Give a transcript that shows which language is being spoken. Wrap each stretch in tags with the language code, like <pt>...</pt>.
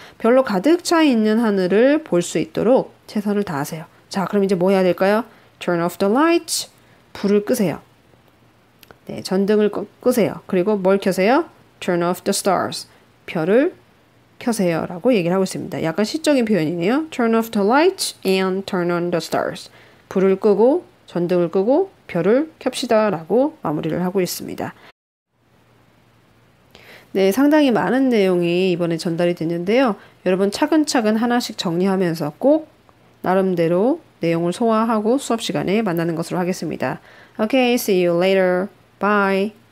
<ko>별로 가득 차 있는 하늘을 볼 수 있도록 최선을 다하세요. 자, 그럼 이제 뭐 해야 될까요?</ko> <en>Turn off the lights.</en> <ko>불을 끄세요. 네, 전등을 끄세요. 그리고 뭘 켜세요?</ko> <en>Turn off the stars.</en> <ko>별을 켜세요. 라고 얘기를 하고 있습니다. 약간 시적인 표현이네요.</ko> <en>Turn off the lights and turn on the stars.</en> <ko>불을 끄고 전등을 끄고 별을 켭시다. 라고 마무리를 하고 있습니다. 네, 상당히 많은 내용이 이번에 전달이 됐는데요. 여러분 차근차근 하나씩 정리하면서 꼭 나름대로 내용을 소화하고 수업 시간에 만나는 것으로 하겠습니다.</ko> <en>Okay, see you later. Bye.</en>